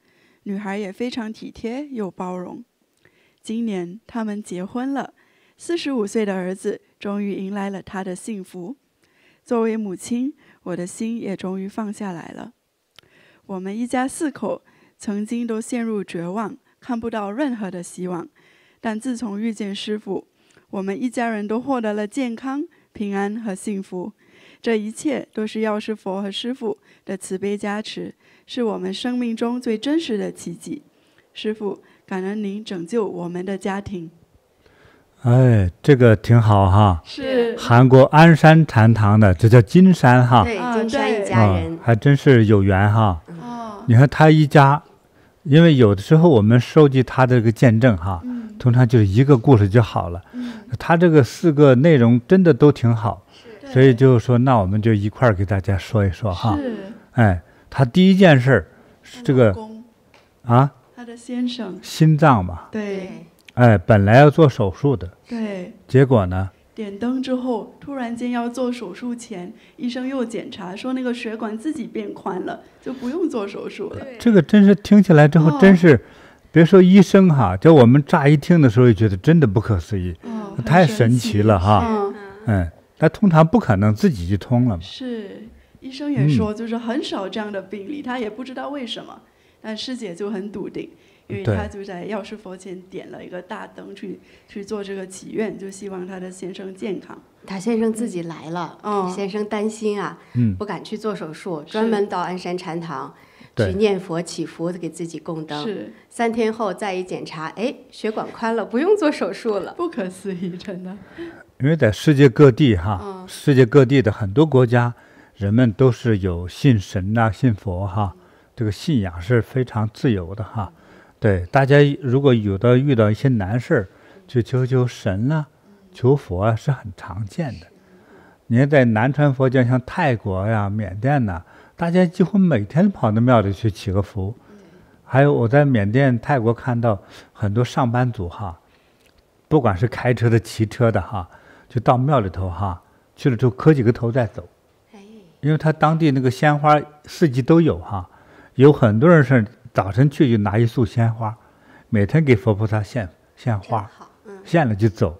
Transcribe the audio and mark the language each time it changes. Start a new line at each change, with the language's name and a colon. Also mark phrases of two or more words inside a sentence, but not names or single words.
Chinese: 女孩也非常體貼又包容。今年他們結婚了，45歲的兒子終於迎來了他的幸福。作為母親，我的心也終於放下來了。我們一家4口曾經都陷入絕望，看不到任何的希望。但自從遇見師父，我們一家人都獲得了健康、平安和幸福。這一切都是藥師佛和師父的慈悲加持，是我們生命中最真實的奇蹟。師父，感恩您拯救我們的家庭。哎，這個挺好哈。是韓國鞍山禪堂的，這叫金山哈。對，金山一家人，還真是有緣哈。哦，你看他一家，因為有的时候我們收集他这個見證哈，通常就是一個故事就好了。他這個4個內容真的都挺好，所以就是說，那我們就一塊兒給大家說一說哈。哎，他第一件事是這個啊，他的先生心臟嘛。對。哎，本來要做手術的，對，結果呢？點燈之後，突然間要做手術前，醫生又檢查說那個血管自己變寬了，就不用做手術了。這個真是聽起來之後，真是，別說醫生哈，就我們乍一聽的時候，也覺得真的不可思議，太神奇了哈。他通常不可能自己就通了嘛。是，醫生也說，就是很少這樣的病例，他也不知道為什麼，但師姐就很篤定。因為他就在藥師佛前點了一個大燈去做這個祈願，就希望他的先生健康。他先生自己來了，先生擔心啊，不敢去做手術，專門到鞍山禪堂去念佛祈福，給自己供燈。3天後再一檢查，哎，血管寬了，不用做手術了。不可思議，真的。因為在世界各地哈，世界各地的很多國家，人們都是有信神啊、信佛哈，這個信仰是非常自由的哈。對，大家如果遇到一些難事，去求神啊，求佛啊，是很常見的。你看在南傳佛教，像泰國呀、緬甸吶，大家幾乎每天跑到廟裡去祈個福。還有我在緬甸、泰國看到很多上班族哈，不管是開車的、騎車的哈，就到廟裡頭哈，去了之後磕幾個頭再走。因為他當地那個鮮花四季都有哈，有很多人是早晨去就拿一束鮮花，每天給佛菩薩獻花，獻了就走。